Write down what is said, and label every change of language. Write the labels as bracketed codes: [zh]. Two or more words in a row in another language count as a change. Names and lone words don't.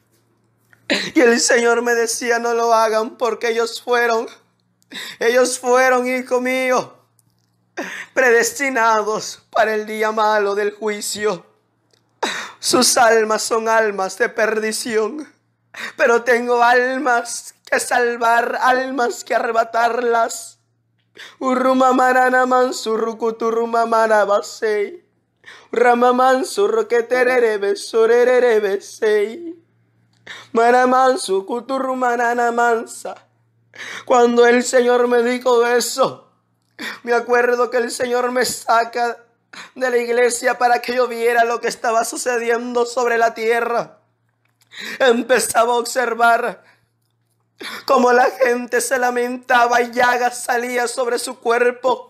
[es] Y el Señor me decía: no lo hagan, porque ellos fueron, hijo mío, predestinados para el día malo del juicio. Sus almas son almas de perdición, pero tengo almas que salvar, almas que arrebatarlas. Urrumamaranaman surrukuturrumamarabasei, ramaman surroquetererebe sorererebesei, maraman sukuturrumananamansa. Cuando el Señor me dijo eso, me acuerdo que el Señor me saca de la iglesia para que yo viera lo que estaba sucediendo sobre la tierra. Empezaba a observar cómo la gente se lamentaba y llagas salía sobre su cuerpo.